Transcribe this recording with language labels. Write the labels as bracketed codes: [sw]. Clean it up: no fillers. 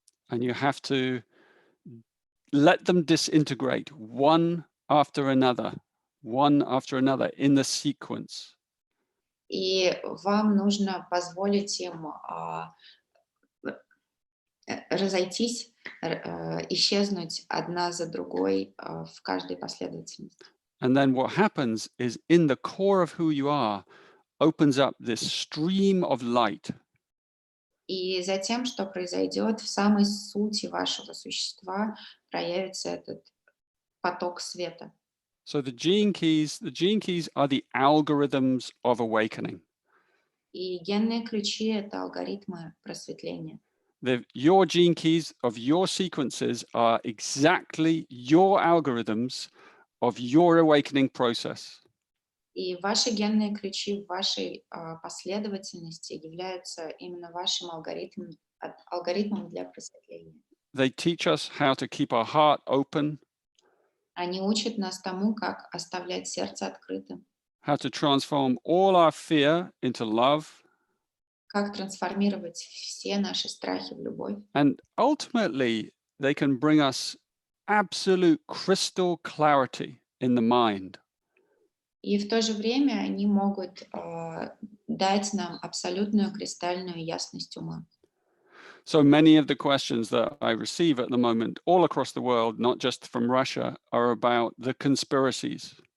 [en] And you have to let them disintegrate one after another in the sequence. [ru] И вам нужно позволить им разойтись, исчезнуть одна за другой в каждой последовательности. [en] And then what happens is in the core of who you are opens up this stream of light. [ru] И затем, что произойдет, в самой сути вашего существа проявится этот поток света. [en] So the gene keys are the algorithms of awakening. [ru] И генные ключи — это алгоритмы просветления. [en] Your gene keys of your sequences are exactly your algorithms of your awakening process. [ru] И ваши генные ключи в вашей последовательности являются именно вашим алгоритмом для просветления. [en] They teach us how to keep our heart open, [ru] Они учат нас тому, как оставлять сердце открытым, [en] how to transform all our fear into love, [ru] как трансформировать все наши страхи в любовь. [en] and ultimately they can bring us absolute crystal clarity in the mind. [ru] И в то же время они могут дать нам абсолютную кристальную ясность ума. [en] So many of the questions that I receive at the moment all across the world, not just from Russia, are about the conspiracies.